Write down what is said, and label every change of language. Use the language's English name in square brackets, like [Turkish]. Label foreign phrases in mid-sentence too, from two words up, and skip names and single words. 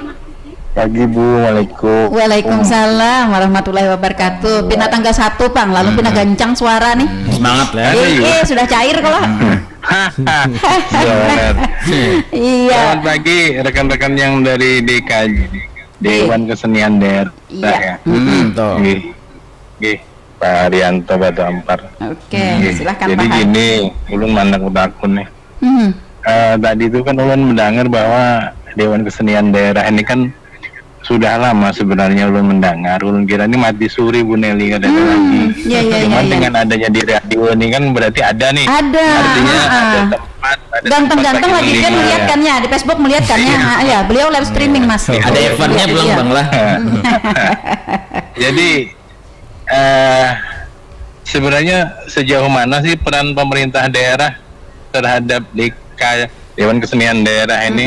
[Indonesian] Pagi, Bu. [Arabic] وعليكم السلام ورحمة الله وبركاته. [Indonesian] Pindah tangga 1, Bang. Lalu pindah gancang suara nih. Semangat ya. Sudah cair kalau. Selamat pagi rekan-rekan yang dari DKJ. Dewan Kesenian Daerah ya. Pak Haryanto Batu Ampar. Oke, silakan Pak. Jadi gini, ulun mandang udakun nih. Tadi itu kan ulun mendengar bahwa Dewan Kesenian Daerah ini kan sudah lama sebenarnya ulun mendengar. Ulun kira ini mati suri, Bu Nelly, ada lagi. Cuman dengan adanya di radio ini kan berarti ada nih. Ada. Artinya ada tempat. Ganteng-ganteng lagi kan melihatkannya di Facebook, melihatkannya. Ya, beliau [English] live streaming, [Indonesian] Mas. Ada eventnya belum, Bang lah. Jadi sebenarnya sejauh mana sih peran pemerintah daerah terhadap Dewan Kesenian Daerah ini?